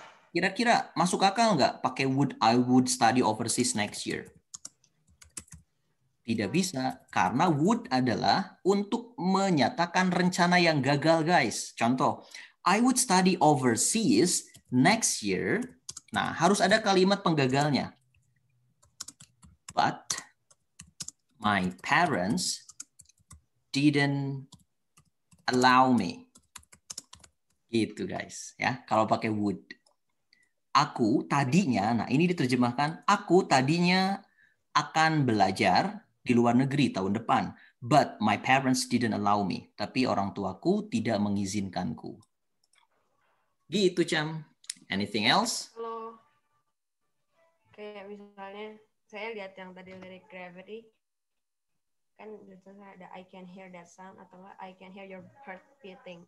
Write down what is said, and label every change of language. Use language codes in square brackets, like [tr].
[id] Kira-kira masuk akal nggak pakai would, [en] I would study overseas next year? [id] Tidak bisa, karena would adalah untuk menyatakan rencana yang gagal, guys. Contoh, [en] I would study overseas next year. [id] Nah, harus ada kalimat penggagalnya. [en] But my parents didn't allow me. [id] Gitu, guys. Ya, kalau pakai would. Aku tadinya, nah ini diterjemahkan, aku tadinya akan belajar di luar negeri tahun depan. [en] But my parents didn't allow me. [id] Tapi orang tuaku tidak mengizinkanku. Gitu, [en] Cam. Anything else? [id] Kalau kayak misalnya saya lihat yang tadi lirik Gravity, kan ada [en] I can hear that sound [id] atau enggak [en] I can hear your heart beating.